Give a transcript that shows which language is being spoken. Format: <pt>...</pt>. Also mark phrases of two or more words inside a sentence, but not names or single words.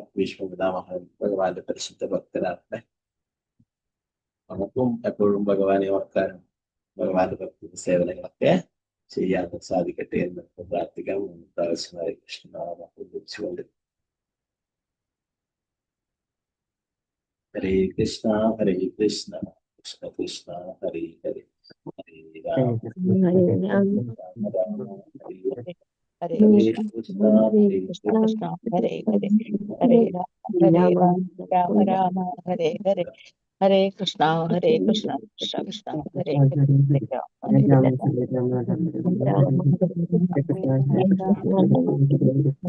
<ml>ഭീഷ്മപിതാമഹൻ ഭഗവാന്റെ പരിശുദ്ധ ഭക്തരാണ്. നമുക്കും എപ്പോഴും ഭഗവാനെ ഓർക്കാനും ഭഗവാന്റെ ഭക്തി സേവനങ്ങളൊക്കെ ചെയ്യാനും സാധിക്കട്ടെ എന്ന് പ്രാർത്ഥിക്കാം. ആവശ്യമായ കൃഷ്ണനാമം ഉദ്ധരിച്ചുകൊണ്ട്</ml> <sa>ഹരേ കൃഷ്ണ ഹരേ കൃഷ്ണ കൃഷ്ണ കൃഷ്ണ ഹരേ ഹരേ ഹരേ രാമ ഹരേ രാമ ഹരേ ഹരേ കൃഷ്ണ കൃഷ്ണ കൃഷ്ണ ഹരേ ഹരേ ഹരേ രാമ രാമ രാമ ഹരേ ഹരേ ഹരേ കൃഷ്ണ കൃഷ്ണ കൃഷ്ണ ഹരേ ഹരേ ഹരേ രാമ ഹരേ രാമ രാമ രാമ ഹരേ ഹരേ</sa>